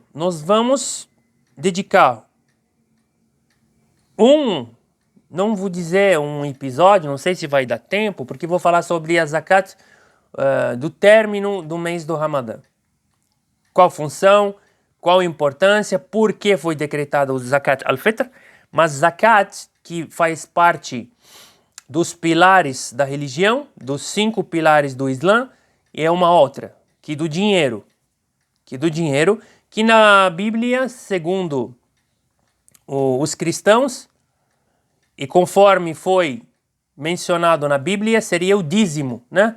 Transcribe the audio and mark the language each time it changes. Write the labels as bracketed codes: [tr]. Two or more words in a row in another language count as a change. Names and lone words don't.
[pt] Nós vamos dedicar não vou dizer um episódio, não sei se vai dar tempo, porque vou falar sobre a zakat do término do mês do Ramadã. Qual função, qual importância, por que foi decretado o [ar] zakat al-fitr, [pt] mas zakat, que faz parte dos pilares da religião, dos 5 pilares do Islã, é uma outra, que do dinheiro, que na Bíblia, segundo os cristãos, e conforme foi mencionado na Bíblia, seria o dízimo, né?